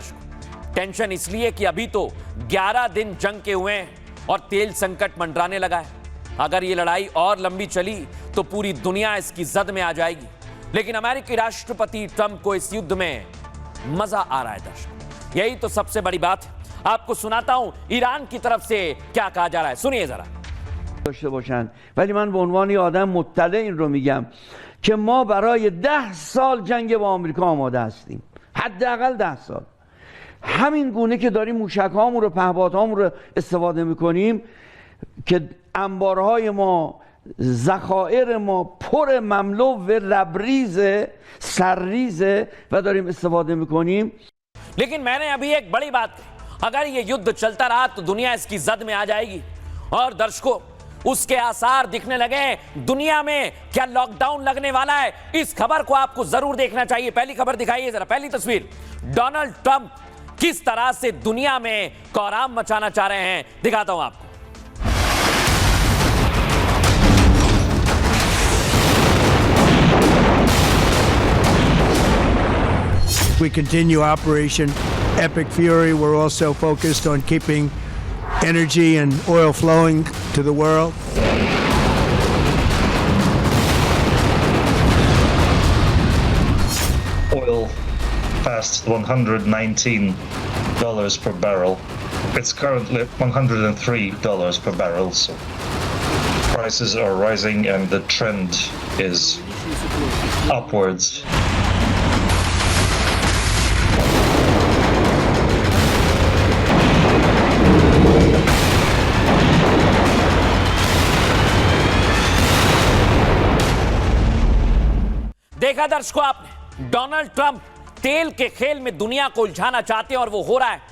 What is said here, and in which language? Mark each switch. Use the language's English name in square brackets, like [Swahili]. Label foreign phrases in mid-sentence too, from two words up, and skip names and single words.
[Hindi] दर्शकों टेंशन इसलिए कि अभी तो 11 दिन जंग के हुए हैं और तेल संकट मंडराने लगा है। अगर ये लड़ाई और लंबी चली तो पूरी दुनिया इसकी जद में आ जाएगी। लेकिन अमेरिकी राष्ट्रपति ट्रंप को इस युद्ध में मजा आ रहा है। दर्शक यही तो सबसे बड़ी बात है। आपको सुनाता हूं ईरान की तरफ से क्या कहा जा रहा है, सुनिए जरा। [Persian] داشته باشند ولی من به عنوان یه آدم مطلع این رو میگم که ما برای 10 سال جنگ با آمریکا آماده هستیم، حداقل 10 سال. همین گونه که داریم موشک‌هامون رو پهپادهامون رو استفاده میکنیم که انبارهای ما ذخایر ما پر مملو و لبریز سرریز و داریم استفاده میکنیم. [Hindi] लेकिन मैंने अभी एक बड़ी बात कही, अगर ये युद्ध चलता रहा तो दुनिया इसकी जद में आ जाएगी और दर्शकों उसके आसार दिखने लगे। दुनिया में क्या लॉकडाउन लगने वाला है, इस खबर को आपको जरूर देखना चाहिए। पहली खबर दिखाइए जरा, पहली तस्वीर, डोनाल्ड ट्रंप किस तरह से दुनिया में कोहराम मचाना चाह रहे हैं, दिखाता हूं आपको। [English] We continue Operation Epic Fury. We're also focused on keeping energy and oil flowing to the world. Oil passed $119 per barrel. It's currently $103 per barrel. So prices are rising and the trend is upwards. [Hindi] देखा दर्शकों आपने, डोनाल्ड ट्रंप तेल के खेल में दुनिया को उलझाना चाहते हैं और वो हो रहा है।